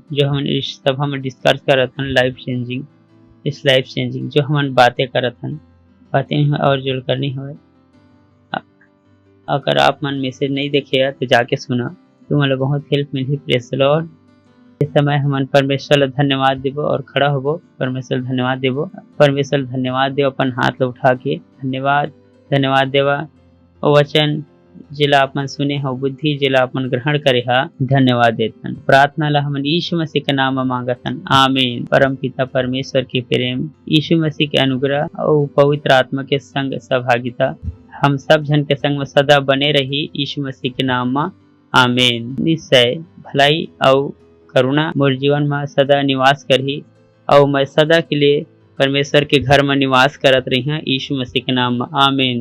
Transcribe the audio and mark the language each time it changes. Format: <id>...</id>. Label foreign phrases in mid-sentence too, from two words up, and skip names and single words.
<hne>जो हम इस सभा में डिस्कस करत हन</hne> <en>life changing,</en> <hne>इस</hne> <en>life changing</en> <hne>जो हम बातें करत हन, बातें और जो करनी हो। अगर आप मन मैसेज नहीं देखे तो जाके सुना, तुम्हारा बहुत हेल्प मिली।</hne> <en>Praise the Lord.</en> <hne>इस समय हम परमेश्वर धन्यवाद देवो और खड़ा होबो। परमेश्वर धन्यवाद देवो, परमेश्वर धन्यवाद देव। अपन हाथ उठा के धन्यवाद धन्यवाद देवा। और वचन जिला अपन सुने हो, बुद्धि जिला अपन ग्रहण करे हा, धन्यवाद देतन। प्रार्थना ला हमन यीशु मसीह के नाम में मांगतन। आमीन। परम पिता परमेश्वर के प्रेम, यीशु मसीह के अनुग्रह और पवित्र आत्मा के संग सहभागिता हम सब जन के संग में सदा बने रही, यीशु मसीह के नाम में आमीन। निश्चय भलाई और करुणा मोर जीवन में सदा निवास करही, और मैं सदा के लिए परमेश्वर के घर में निवास करत रही हैं, यीशु मसीह के नाम में आमीन।</hne>